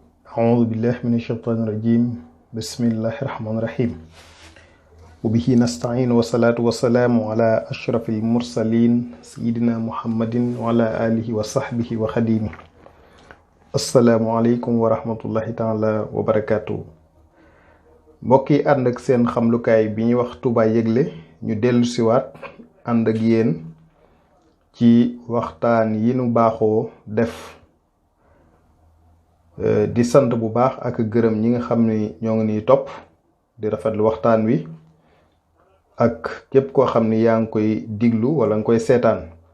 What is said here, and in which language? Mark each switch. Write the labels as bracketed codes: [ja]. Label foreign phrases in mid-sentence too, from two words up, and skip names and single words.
[ar] أعوذ بالله من الشيطان الرجيم بسم الله الرحمن الرحيم وبه نستعين والصلاة والسلام على أشرف المرسلين سيدنا محمد وعلى آله وصحبه وخديمه السلام عليكم ورحمة الله تعالى وبركاته [wo] mbokk yi ànd ak seen xamlukaay bi ñuy wax Touba Yëgle ñu dellu siwaat ànd ak yéen ci waxtaan yi nu baaxoo def di sant bu baax ak gërëm ñi nga xam ni ñoo ngi niy topp di rafetlu waxtaan wi ak képp koo xam ni yaa ngi koy diglu wala nga koy seetaan